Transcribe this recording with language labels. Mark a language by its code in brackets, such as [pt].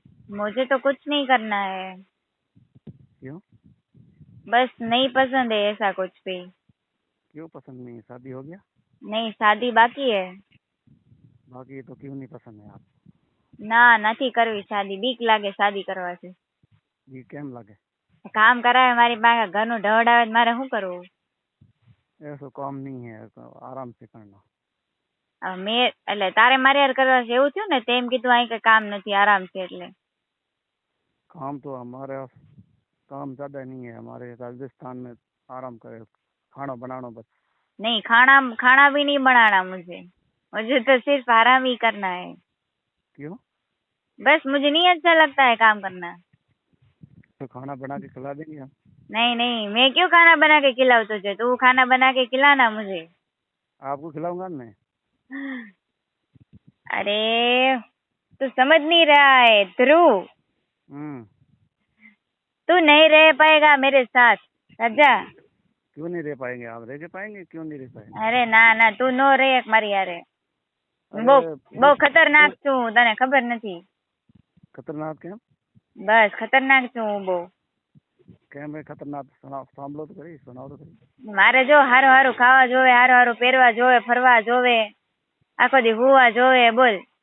[hi] मुझे तो कुछ नहीं करना है। क्यों? बस नहीं पसंद है ऐसा कुछ भी। क्यों पसंद नहीं है? शादी हो गया? नहीं, शादी बाकी है। बाकी तो क्यों नहीं पसंद है आप? [gu] ના, નથી કરવી શાદી, બીક લાગે શાદી કરવાથી। ये કેમ લાગે? કામ કરાવે મારી પાસે, ઘરનું ઢવડાવે તો મારે શું કરવું? [hi] ऐसा काम नहीं है, तो आराम से करना। [gu] હવે મેં એટલે તારે મારે યાર કરવા છે એવું થયું ને, તેમ કીધું અહીં કઈ કામ નથી, આરામ છે એટલે। [hi] काम तो हमारे काम ज़्यादा नहीं है, हमारे राजस्थान में आराम करे, खाना बनाना बस। नहीं, खाना खाना भी नहीं बनाना मुझे। मुझे तो सिर्फ आराम ही करना है। क्यों? बस मुझे नहीं अच्छा लगता है काम करना। तो खाना बना के खिला देंगे हम। नहीं नहीं, मैं क्यों खाना बना के खिलाऊं तुझे? तू खाना बना के खिलाना मुझे। आपको खिलाऊंगा मैं। अरे तू समझ नहीं रहा है ध्रुव। हम्म। तू नहीं रह पाएगा मेरे साथ, राजा। क्यों नहीं रह पाएंगे? आप रह के पाएंगे? क्यों नहीं रह पाएंगे? [gu] अरे ना ना, તું નો રે એક મારી હારે। બહુ अरे બહુ [hi] फिर [gu] ખતરનાક છું, તને ખબર નથી। [hi] खतरनाक क्या? [gu] બસ ખતરનાક છું હું બહુ। [hi] क्या मैं खतरनाक? सुनाओ, सामलो तो करी, सुनाओ तो करी। [gu] મારે જો હારું હારું ખાવા જોવે, હારું હારું પહેરવા જોવે, ફરવા જોવે, આખો દી હુવા જોવે, બોલ।